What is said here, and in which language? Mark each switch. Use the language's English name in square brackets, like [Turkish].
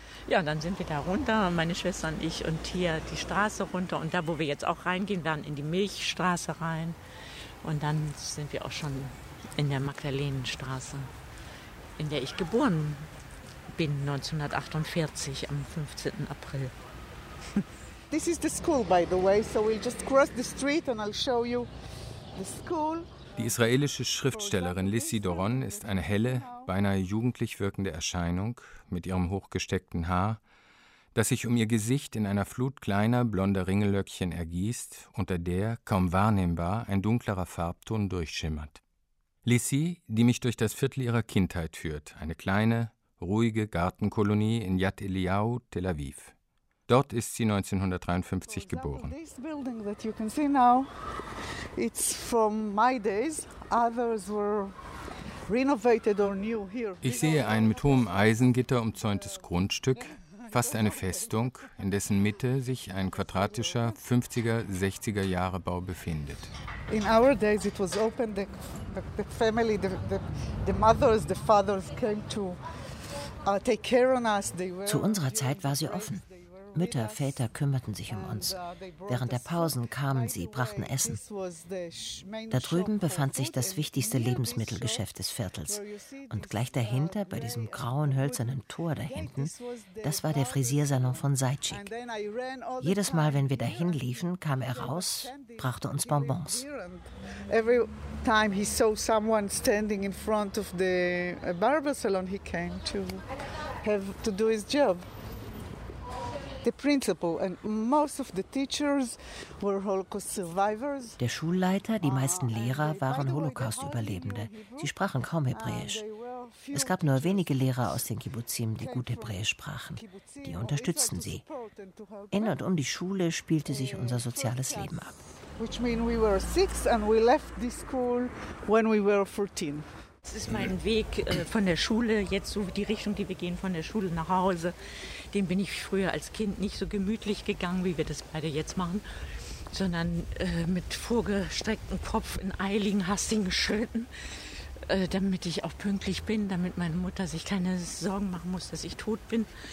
[German] Ja, dann sind wir da runter, meine Schwester und ich, und hier die Straße runter. Und da, wo wir jetzt auch reingehen, werden in die Milchstraße rein. Und dann sind wir auch schon in der Magdalenenstraße, in der ich geboren bin 1948 am 15. April. [English] This is the school, by the way, so we'll just cross the street and I'll show you the school. [German] Die israelische Schriftstellerin Lissi Doron ist eine helle, beinahe jugendlich wirkende Erscheinung mit ihrem hochgesteckten Haar, das sich um ihr Gesicht in einer Flut kleiner, blonder Ringellöckchen ergießt, unter der, kaum wahrnehmbar, ein dunklerer Farbton durchschimmert. Lissi, die mich durch das Viertel ihrer Kindheit führt, eine kleine, ruhige Gartenkolonie in Yad Eliyahu, Tel Aviv. Dort ist sie 1953 geboren. [English] This building that you can see now, it's from my days. Others were renovated or new here. [German] Ich sehe ein mit hohem Eisengitter umzäuntes Grundstück, fast eine Festung, in dessen Mitte sich ein quadratischer 50er, 60er Jahre Bau befindet. [English] In our days it was open. The family, the mothers, the fathers came to take care on us. [German] Zu unserer Zeit war sie offen. Mütter, Väter kümmerten sich um uns. Während der Pausen kamen sie, brachten Essen. Da drüben befand sich das wichtigste Lebensmittelgeschäft des Viertels. Und gleich dahinter, bei diesem grauen, hölzernen Tor da hinten, das war der Frisiersalon von Seitschik. Jedes Mal, wenn wir dahin liefen, kam er raus, brachte uns Bonbons. [English] Every time he saw someone standing in front of the barber salon, he came to have to do his job. The principal and most of the teachers were Holocaust survivors. [German] Der Schulleiter, die meisten Lehrer waren Holocaust-Überlebende. Sie sprachen kaum Hebräisch. Es gab nur wenige Lehrer aus den Kibbuzim, die gut Hebräisch sprachen. Die unterstützten sie. In und um die Schule spielte sich unser soziales Leben ab. [English] Which means we were 6 and we left this school when we were 14. [German] Das ist mein Weg von der Schule, jetzt so die Richtung, die wir gehen, von der Schule nach Hause. Den bin ich früher als Kind nicht so gemütlich gegangen, wie wir das beide jetzt machen, sondern mit vorgestrecktem Kopf in eiligen, hastigen Schritten, damit ich auch pünktlich bin, damit meine Mutter sich keine Sorgen machen muss, dass ich tot bin.